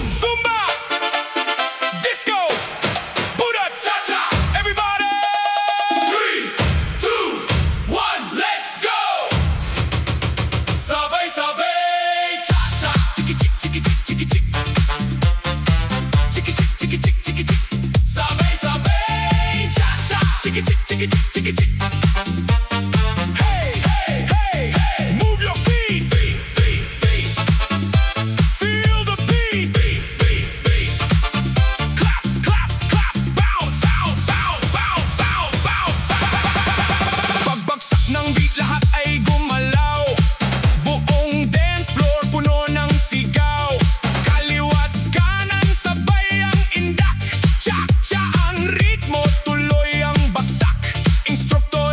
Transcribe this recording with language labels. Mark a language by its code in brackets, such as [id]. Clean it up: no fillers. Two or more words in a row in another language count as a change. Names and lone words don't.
[en] Zumba Disco Dance Chacha. Everybody. 3, 2, 1, let's go. [tl] Sabay-sabay cha-cha. Chiki-chik, chiki-chik, chiki-chik. Chiki-chik, chiki-chik, chiki-chik. Sabay-sabay cha-cha. Chiki-chik, chiki-chik, chiki-chik. Hey, hey, hey, hey. [en] Move your feet. Feet, feet, feet. Feel the beat. Beat, beat, beat. Clap, clap, clap. Bounce, sound, sound, sound, sound, sound, sound. [tl] Pagbagsak ng beat, lahat ay gumalaw. Buong dance floor puno ng sigaw. Kaliwa't kanan sabay ang indak. Cha-cha ang ritmo, tuloy ang bagsak. Instructor